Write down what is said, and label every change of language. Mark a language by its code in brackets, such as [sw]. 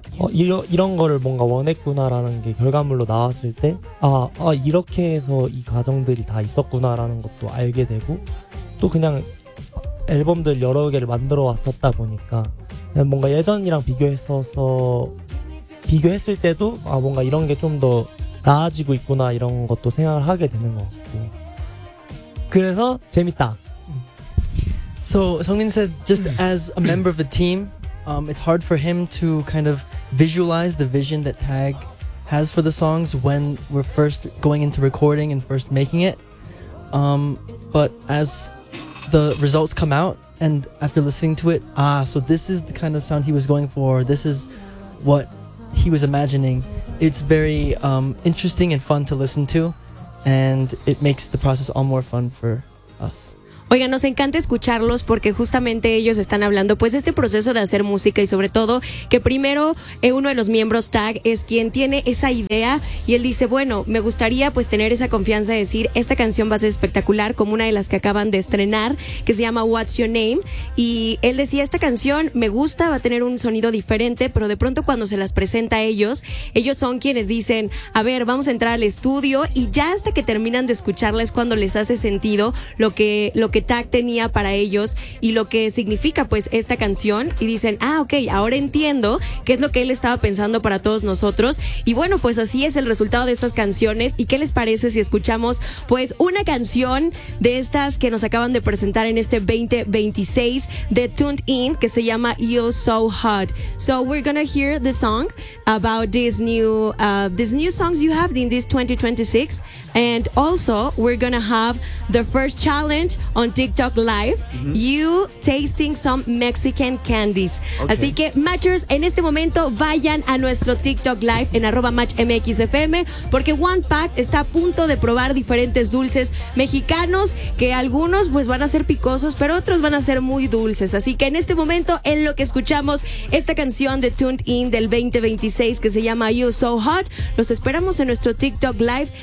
[ko] 이런 거를 뭔가 원했구나라는 게 결과물로 나왔을 때 이렇게 해서 이 과정들이 다 있었구나라는 것도 알게 되고 또 그냥 앨범들 여러 개를 만들어 왔었다 보니까 그냥 뭔가 예전이랑 비교했을 때도 뭔가 이런 게 좀 더 나아지고 있구나 이런 것도 생각을 하게 되는 것 같고 그래서 재밌다. [en] So, Seungmin said just as a member of the team, it's hard for him to kind of visualize the vision that Tag has for the songs when we're first going into recording and first making it. But as the results come out and after listening to it, so this is the kind of sound he was going for. This is what he was imagining. It's very interesting and fun to listen to, and it makes the process all more fun for us. [es] Oiga, nos encanta escucharlos porque justamente ellos están hablando pues de este proceso de hacer música y sobre todo que primero uno de los miembros Tag es quien tiene esa idea y él dice, bueno, me gustaría pues tener esa confianza de decir, esta canción va a ser espectacular, como una de las que acaban de estrenar, que se llama What's Your Name, y él decía, esta canción me gusta, va a tener un sonido diferente, pero de pronto cuando se las presenta a ellos, ellos son quienes dicen, a ver, vamos a entrar al estudio, y ya hasta que terminan de escucharla es cuando les hace sentido lo que Tag tenía para ellos y lo que significa pues esta canción, y dicen, ah, ok, ahora entiendo qué es lo que él estaba pensando para todos nosotros. Y bueno, pues así es el resultado de estas canciones. ¿Y qué les parece si escuchamos pues una canción de estas que nos acaban de presentar en este 2026 de Tuned In, que se llama You're So Hot? [en] So we're gonna hear the song about these new songs you have in this 2026. And also, we're gonna have the first challenge on TikTok Live. Mm-hmm. You tasting some Mexican candies. Okay. [es] Así que, matchers, en este momento vayan a nuestro TikTok Live en @matchmxfm, porque One Pack está a punto de probar diferentes dulces mexicanos, que algunos pues van a ser picosos, pero otros van a ser muy dulces. Así que en este momento, en lo que escuchamos esta canción de Tuned In del 2026 que se llama You So Hot, los esperamos en nuestro TikTok Live.